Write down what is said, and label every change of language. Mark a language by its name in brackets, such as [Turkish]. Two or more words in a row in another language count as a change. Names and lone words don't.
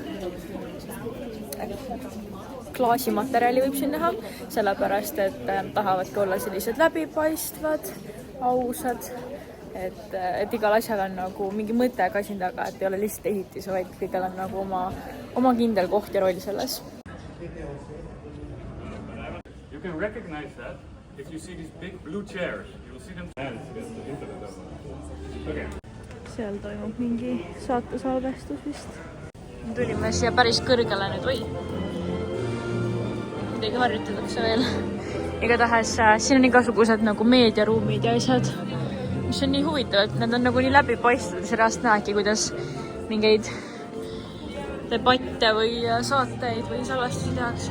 [Estonian] klaasimaterjali võib siin näha, sellepärast et tahavadki olla sellised läbipaistvad, ausad, et igal asjal on nagu mingi mõte ka siin taga, et ei ole lihtsalt ehitis, vaid kõigil on nagu oma kindel koht ja roll selles. [English] You can recognize that if you see these big blue chairs. You will see them against the internet. Okay. [Estonian] seal toimub mingi saatesalvestus vist. Tulime siia päris kõrgele nüüd, oi. Midagi harjutatakse veel. Igatahes siin on igasugused nagu meediaruumid ja asjad, mis on nii huvitavad, need on nagu nii läbipaistvad, see reast näegi, kuidas mingeid debatte või saateid või salvestusi tehakse.